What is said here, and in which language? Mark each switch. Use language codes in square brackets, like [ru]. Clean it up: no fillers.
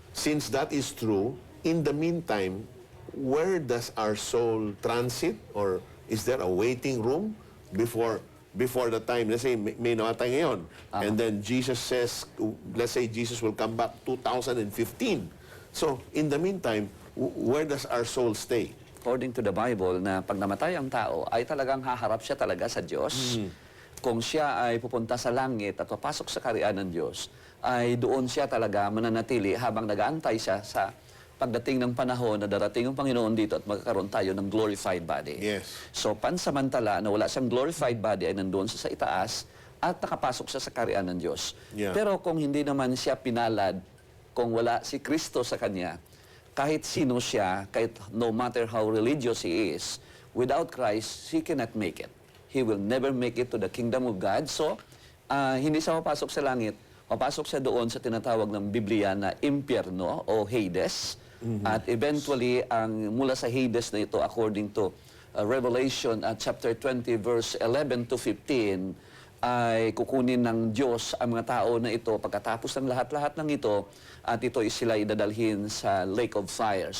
[en] Since that is true, in the meantime, where does our soul transit, or is there a waiting room before the time? Let's say [tl] may namatay ngayon, [en] and then Jesus says, let's say Jesus will come back 2015. So in the meantime, where does our soul stay? According to the Bible, [tl] na pag namatay ang tao, ay talagang haharap siya talaga sa Diyos. Kung siya ay pupunta sa langit at papasok sa kaharian ng Diyos, ay doon siya talaga mananatili habang nag-aantay siya sa pagdating ng panahon na darating ang Panginoon dito at magkakaroon tayo ng glorified body. [en] Yes. [tl] So, pansamantala na wala siyang glorified body ay nandoon siya sa itaas at nakapasok siya sa kaharian ng Diyos. [en] Yeah. [tl] Pero kung hindi naman siya pinalad, kung wala si Kristo sa kanya, kahit sino siya, kahit [en] no matter how religious he is, without Christ, he cannot make it. He will never make it to the kingdom of God. [tl] So, hindi siya mapasok sa langit. Mapasok siya doon sa tinatawag ng Biblia na impyerno o Hades. At eventually, mula sa Hades na ito, [en] according to Revelation chapter 20, verse 11 to 15, [tl] ay kukunin ng Diyos ang mga tao na ito pagkatapos ng lahat-lahat ng ito, at ito sila idadalhin sa lake of fire.